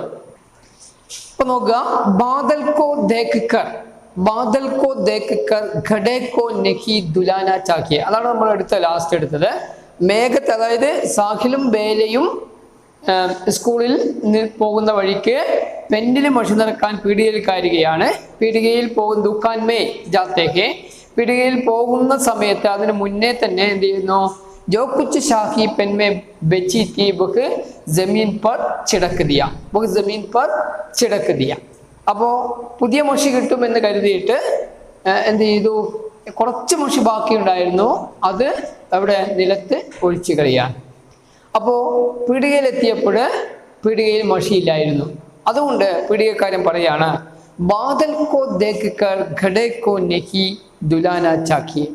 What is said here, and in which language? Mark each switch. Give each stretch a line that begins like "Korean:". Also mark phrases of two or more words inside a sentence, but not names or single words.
Malayalam: ഇപ്പൊ നോക്കുക,
Hindi: बादल को देख कर घड़े को नहीं ढुलाना चाहिए,
Malayalam: അതാണ് നമ്മൾ ലാസ്റ്റ് എടുത്തത്. മേഘത്ത്, അതായത് സാഹിലും ബേലയും സ്കൂളിൽ പോകുന്ന വഴിക്ക് പെന്നിൽ മഷി നിറക്കാൻ പീടികയിൽ കയറുകയാണ്. പീടികയിൽ പോകുന്ന
Hindi: दुकान में जाते,
Malayalam: പീടികയിൽ പോകുന്ന സമയത്ത് അതിന് മുന്നേ തന്നെ എന്ത് ചെയ്യുന്നു,
Hindi: जो कुछ शाही पेन में बेची थी वह जमीन पर छिड़क दिया.
Malayalam: അപ്പോൾ പുതിയ മഷി കിട്ടുമെന്ന് കരുതിയിട്ട് എന്ത് ചെയ്തു, കുറച്ച് മഷി ബാക്കി ഉണ്ടായിരുന്നു, അത് അവിടെ നിലത്ത് ഒഴിച്ചു കളയാണ്. അപ്പോൾ പീടികയിലെത്തിയപ്പോൾ പീടികയിൽ മഷിയില്ലായിരുന്നു. അതുകൊണ്ട് പീടികക്കാരൻ പറയാണ്,
Hindi: बादल को देख कर घड़े को नहीं ढुलाना चाहिए.